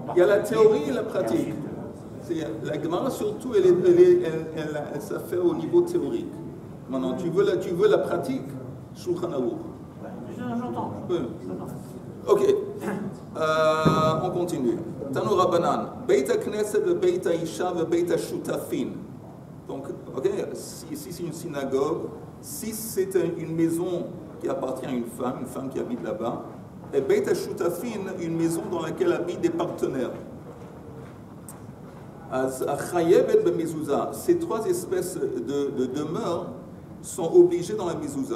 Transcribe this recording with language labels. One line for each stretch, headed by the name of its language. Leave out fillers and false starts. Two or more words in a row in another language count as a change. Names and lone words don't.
French: Il y a la théorie et la pratique. La Gemara surtout, ça fait au niveau théorique. Maintenant, tu veux la pratique, Shulchan Aruch. J'entends. Oui. Ok. On continue.
Hebrew: תנו רבנן. בית הכנסת ובית האשה ובית השותפין.
French: Donc, ok, si c'est une synagogue, si c'est une maison qui appartient à une femme qui habite là-bas, et
Hebrew: בית השותפין,
French: une maison dans laquelle habitent des partenaires. Ces trois espèces de demeures sont obligées dans la mezouza.